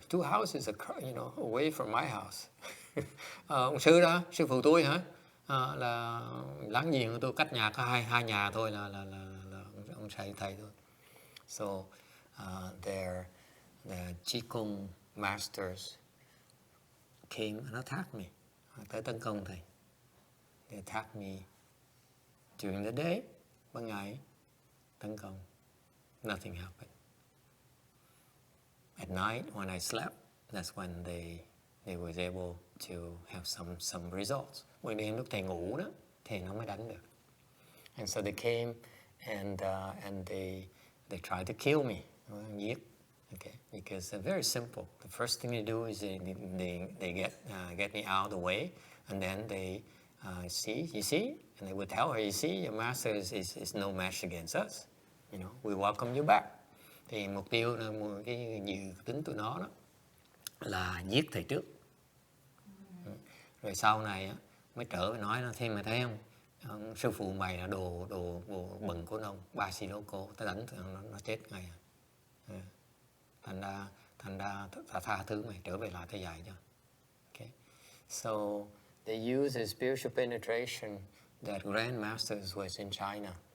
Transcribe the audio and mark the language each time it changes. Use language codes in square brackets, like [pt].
[en] 2 houses, away from my house. [vi] Ông sư đó, sư phụ tôi hả? Là láng giềng của tôi, cách nhà có hai nhà thôi là ông thầy thôi. [en] So the Qigong masters came and attacked me. [vi] Tới tấn công thầy. [en] They attacked me during the day, [vi] ban ngày tấn công. [en] Nothing happened. At night, when I slept, that's when they was able to have some results. [vi] Buổi đêm lúc thầy ngủ đó, thì nó mới đánh được. [en] And so they came and they tried to kill me. Giết. Okay, because very simple. The first thing they do is they get me out of the way, and then they you see, and they would tell her, you see, your master is no match against us. We welcome you back. [vi] Thì mục tiêu là cái dự tính tụi nó đó là giết thầy trước. Rồi sau này á, mới trở về nói là thêm mày thấy không, sư phụ mày là đồ bẩn của ông, ba xì lô cô, ta đánh nó chết ngay. Thành ra ta tha thứ mày, trở về lại ta dạy cho. [en] Okay. So they use the spiritual penetration that Grand Masters was in China.